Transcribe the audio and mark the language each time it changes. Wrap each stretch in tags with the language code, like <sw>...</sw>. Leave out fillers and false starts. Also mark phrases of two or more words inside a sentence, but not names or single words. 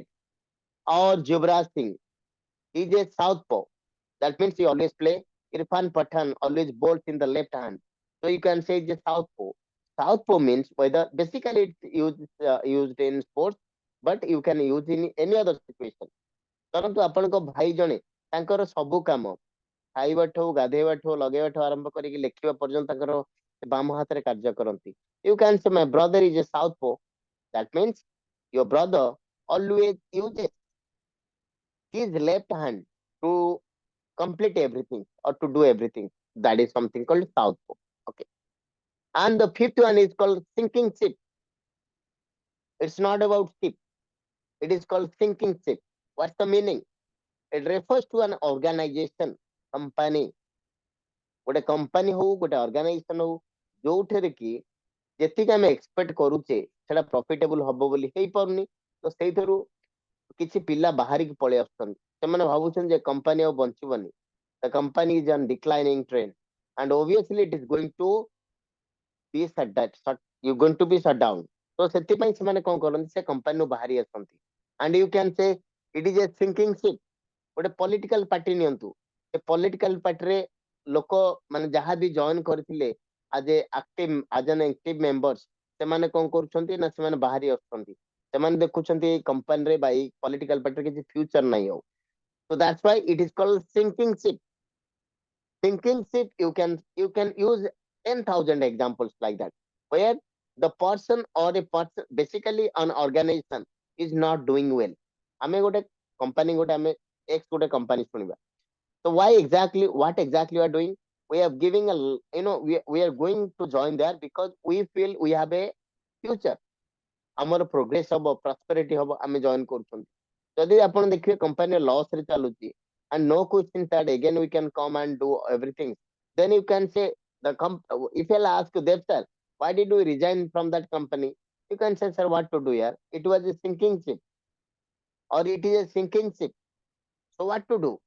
<en>Or Yuvraj Singh, he is a southpaw. That means he always play. Irfan Pathan always bowls in the left hand. So you can say it's a southpaw. Southpaw means whether basically it's used in sports, but you can use in any other situation.</en> <or>ଧରନ୍ତୁ ଆପଣଙ୍କ ଭାଇ ଜଣେ ତାଙ୍କର ସବୁ କାମ ଖାଇବାଠୁ ଗାଧେଇବାଠୁ ଲଗେଇବାଠୁ ଆରମ୍ଭ କରିକି ଲେଖିବା ପର୍ଯ୍ୟନ୍ତ ତାଙ୍କର ବାମ ହାତରେ କାର୍ଯ୍ୟ କରନ୍ତି.</or> <en>You can say my brother is a southpaw. That means your brother always uses his left hand to complete everything or to do everything. That is something called southpaw. Okay. And the fifth one is called sinking ship. It's not about ship. It is called sinking ship. What's the meaning? It refers to an organization, company.</en> <or>ଗୋଟେ କମ୍ପାନୀ ହଉ ଗୋଟେ ଅର୍ଗାନାଇଜେସନ ହଉ ଯୋଉଥିରେ କି ଯେତିକି ଆମେ ଏକ୍ସପେକ୍ଟ କରୁଛେ ସେଟା ପ୍ରଫିଟେବୁଲ ହବ ବୋଲି ହେଇପାରୁନି, ତ ସେଇଥିରୁ କିଛି ପିଲା ବାହାରିକି ପଳେଇ ଆସୁଛନ୍ତି. ସେମାନେ ଭାବୁଛନ୍ତି ଯେ କମ୍ପାନୀ ଆଉ ବଞ୍ଚିବନି.</or> <en>The company is on declining trend and obviously it is going to be you're going to be shut down.</en> <or>ତ ସେଥିପାଇଁ ସେମାନେ କଣ କରନ୍ତି, ସେ କମ୍ପାନୀରୁ ବାହାରି ଆସନ୍ତି.</or> <en>And you can say it is a sinking ship.</en> <or>ଗୋଟେ</or> <en>political party</en> <or>ନିଅନ୍ତୁ, ସେ</or> <en>political partyରେ</en> <or>ଲୋକ ମାନେ ଯାହା ବି ଜଏନ କରିଥିଲେ</or> <en>as an active members,</en> <or>ସେମାନେ କଣ କରୁଛନ୍ତି ନା ସେମାନେ ବାହାରି ଆସୁଛନ୍ତି. ସେମାନେ ଦେଖୁଛନ୍ତି ଏଇ କମ୍ପାନୀରେ ବା ଏଇ</or> <en>political partyରେ</en> <or>କିଛି ଫ୍ୟୁଚର ନାହିଁ ଆଉ.</or> <en>So that's why it is called sinking ship. Sinking ship, you can use 10,000 examples like that, where the person or a person, basically an organization is not doing well.</en> <or>ଆମେ ଗୋଟେ company ଗୋଟେ ଆମେ X ଗୋଟେ company ଶୁଣିବା.</or> <en>So what exactly we are doing? We are giving we are going to join there because we feel we have a future.</en> <or>ଆମର progress ହବ, prosperity ହବ, ଆମେ join କରୁଛନ୍ତି. ଯଦି ଆପଣ ଦେଖିବେ company loss ରେ ଚାଲୁଛି</or> <en>and no question that again we can come and do everything, then you can say if I'll ask you, Dev sir, why did you resign from that company? You can say, sir, what to do here? It was a sinking ship, or it is a sinking ship. So what to do?</en>